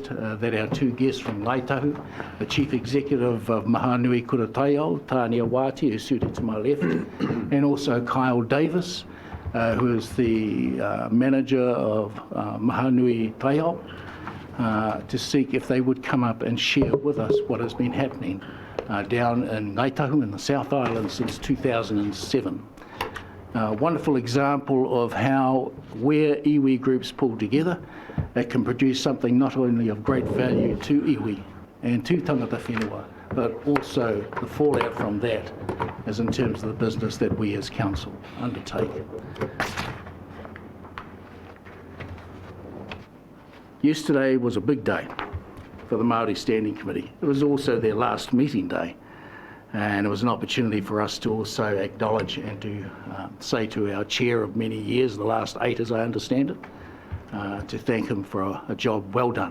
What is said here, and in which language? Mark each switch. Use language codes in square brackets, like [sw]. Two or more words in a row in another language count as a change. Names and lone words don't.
[en] that our two guests from Ngaitahu, the Chief Executive of Mahaanui Kurataiao, Tānia Wāti, who's seated to my left, and also Kyle Davis, who is the manager of Mahaanui Taiao, to seek if they would come up and share with us what has been happening down in Ngaitahu in the South Island since 2007. Wonderful example of how where iwi groups pull together, it can produce something not only of great value to iwi and to [mi] tangata whenua, [en] but also the fallout from that is in terms of the business that we as council undertake. Yesterday was a big day for the Māori Standing Committee. It was also their last meeting day, and it was an opportunity for us to also acknowledge and to say to our chair of many years, the last 8 as I understand it, to thank him for a job well done.